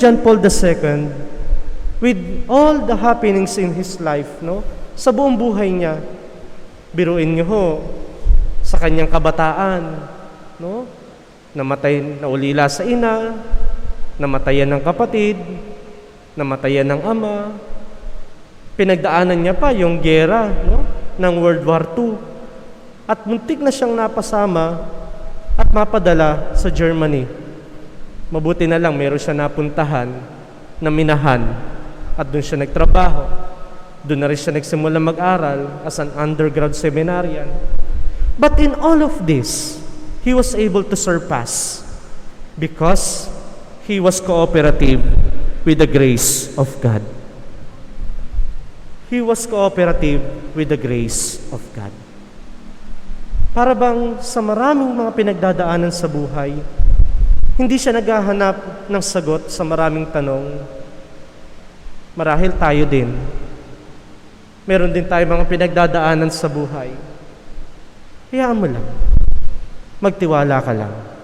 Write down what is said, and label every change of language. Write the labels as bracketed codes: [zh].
[en] John Paul II, with all the happenings in his life, [tl] no, sa buong buhay niya, biruin niyo ho, sa kanyang kabataan, no, namatay, naulila sa ina, namatayan ng kapatid, namatayan ng ama, pinagdaanan niya pa yung giyera, no, ng World War II, at muntik na siyang napasama at mapadala sa Germany. Mabuti na lang meron siya napuntahan na minahan at doon siya nagtrabaho. Doon na rin siya nagsimula mag-aral [en] as an undergrad seminarian. But in all of this, he was able to surpass because he was cooperative with the grace of God. He was cooperative with the grace of God. [tl] Para bang sa maraming mga pinagdadaanan sa buhay, hindi siya naghahanap ng sagot sa maraming tanong. Marahil tayo din. Meron din tayo mga pinagdadaanan sa buhay. Hayaan mo lang. Magtiwala ka lang.